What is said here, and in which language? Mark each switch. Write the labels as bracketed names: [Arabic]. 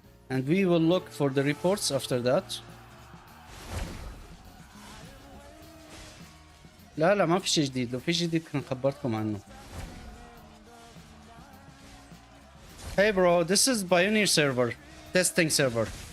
[English] and we will look for the reports after that. [Arabic] لا لا ما في شيء جديد، لو في شيء جديد كنت خبرتكم عنه. [English] Hey bro, this is Pioneer server, testing server.